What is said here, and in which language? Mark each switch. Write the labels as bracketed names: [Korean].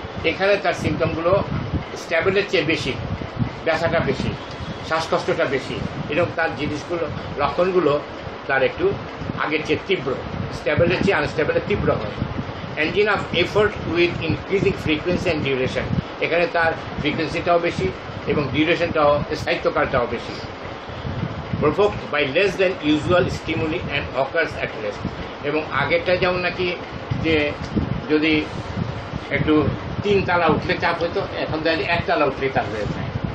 [Bangla] এখানে তার সিমটমগুলো স্ট্যাবলের চেয়ে বেশি, ব্যথাটা বেশি, শ্বাসকষ্টটা বেশি, এরকম তার জিনিসগুলো, লক্ষণগুলো তার একটু আগের চেয়ে তীব্র, স্ট্যাবলের চেয়ে আনস্ট্যাবলের তীব্র হয়। [English] angina of effort with increasing frequency and duration, [Bangla] এখানে তার ফ্রিকোয়েন্সিটাও বেশি এবং ডিউরেশনটাও স্থায়িত্বকালটাও বেশি। [English] Provoked by less than usual stimuli and occurs at rest। [Bangla] এবং আগেরটা যেমন নাকি যে যদি একটু 3 তালা উঠলে চাপ হতো, এখন দেখি 1 তালা উঠলে চাপ হয়ে যায়।